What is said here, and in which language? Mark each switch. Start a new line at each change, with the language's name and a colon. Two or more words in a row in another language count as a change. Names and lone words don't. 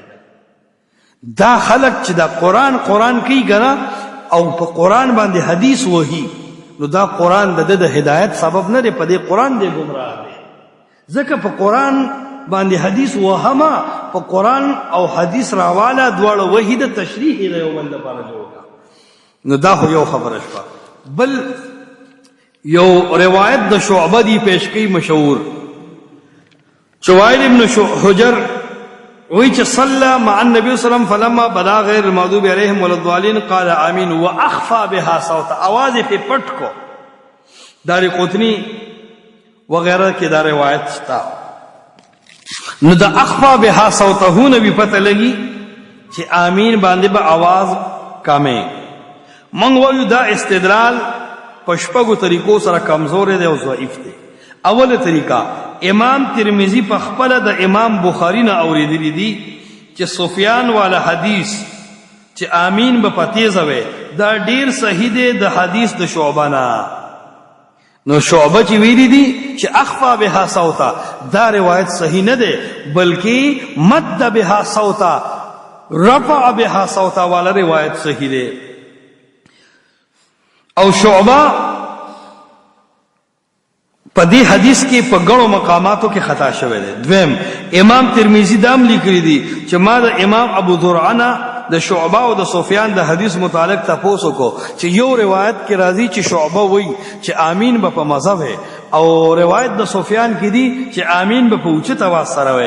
Pashto: دا خلق چې دا قران کوي ګنا او په قران باندې حدیث وਹੀ نو دا قران د هدایت سبب نه دی په دې قران دی گمراه دی ځکه په قران باندې حدیث وهما په قرآن او حدیث راواله دواړه وحی د تشریح د یو بل لپاره جوړ کا. نو دا خو یو خبره شوه. بل یو روایت د شعبه دی پیش کی مشهور، وائل ابن حجر وی چې
Arabic: صلى مع النبي صلى الله عليه وسلم فلما بدا غیر المغضوب علیهم ولا الضالین قال آمین واخفى بها صوت،
Pashto: आवाज په پټ کو. دار قطنی وغیرہ کې دا روایت شتا. نو دا
Arabic: اخفى بها صوته
Pashto: نبی پته لګي چې آمین باندې به आवाज کمه. من وایو دا استدلال پشپغو طریقو سره کمزور دی او ضعیف دی. اوله طریقہ امام ترمذی په خپل د امام بخاری نه اوریدلی دی چې سفیان والا حدیث چې آمین به پتیزه وي دا ډیر صحیح دی د حدیث د شعبہ نه. نو شعبہ چې ویلی دی چې
Arabic: اخفا بها صوتا
Pashto: دا روایت صحیح نه دی، بلکې
Arabic: مد بها صوتا رفع بها صوتا
Pashto: والا روایت صحیح دی. او شعبہ په دې حدیث کې په ګڼو مقاماتو کې خطا شوی دی. دویم امام ترمذی دام لیکلی دی چې ما د امام ابو زرعه د شعبہ او د سفیان د حدیث متعلق تاسو کو چې یو روایت کې راځي چې شعبہ وایي چې آمین به په مذهب ہے، او روایت د سفیان کې دی چې آمین به په اوچت आवाज سره وي.